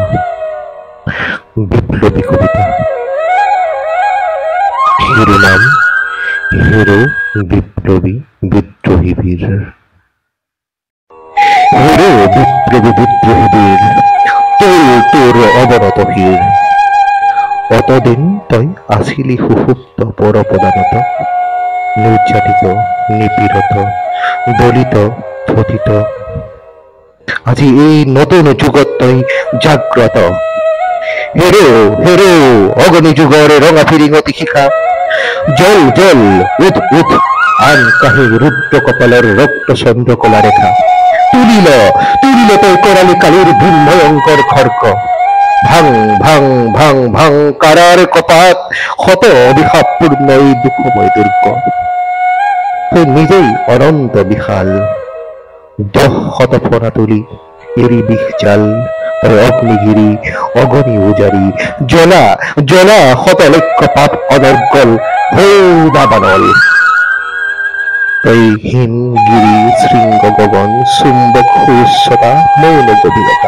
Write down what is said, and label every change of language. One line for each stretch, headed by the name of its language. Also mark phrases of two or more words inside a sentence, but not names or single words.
Assamese: বিপ্লবী কবিতা, শিরোনাম হেরো বিপ্লবী বিদ্রোহী বীর। হেরো বিপ্লবী বিদ্রোহী বীর, তোর তোর অবনত হীর। অতদিন তই আসিলি সুসুপ্ত পরপদানত, নির্যাতিত নিপীড়িত দলিত পতিত। আজি এই নতুন যুগত তই জাগ্রত। হেরো হেরো অগ্নি যুগর রঙা ফিরিঙতি শিখা। জল জল উঠ উঠ আন কাহি রুদ্র কপালের রক্ত চন্দ্র কলা রেখা। তুলিল তুলিল তই করালি কালির ভীম ভয়ঙ্কর খড়গ। ভাং ভাং ভাং ভাং কারার কপাত, শত অভিশাপপূর্ণ এই দুঃখময় দুর্গ। তুই নিজেই অনন্ত বিশাল, 10 শত ফোঁটা তুলি এরি বিষ জাল। তই অগ্নিগিরি অগণি উজারি, জ্বলা জ্বলা শত লক্ষ পাপ অনর্গল হৌ দাবানল। তই হিমগিরি শৃঙ্গ গগন চুম্বক সুউচ্চতা মৌন গভীরতা।